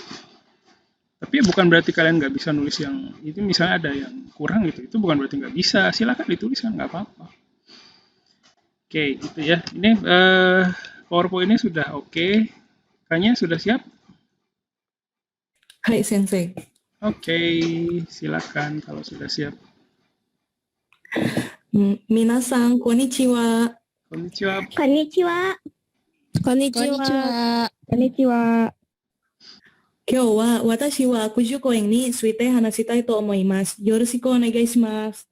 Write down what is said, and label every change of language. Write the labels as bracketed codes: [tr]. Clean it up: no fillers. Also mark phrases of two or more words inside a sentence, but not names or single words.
[id] Tapi bukan berarti kalian nggak bisa nulis yang itu, misalnya ada yang kurang gitu, itu bukan berarti nggak bisa, silakan dituliskan, nggak apa-apa. Oke, gitu ya. Ini PowerPoint-nya sudah oke. Kayaknya sudah siap? [ja] Hai, Sensei. [id] Oke, silakan kalau sudah siap. [ja] Minasan, konnichiwa. Konnichiwa. こんにちは。こんにちは。こんにちは。今日は私は九十公園について話したいと思います。よろしくお願いします。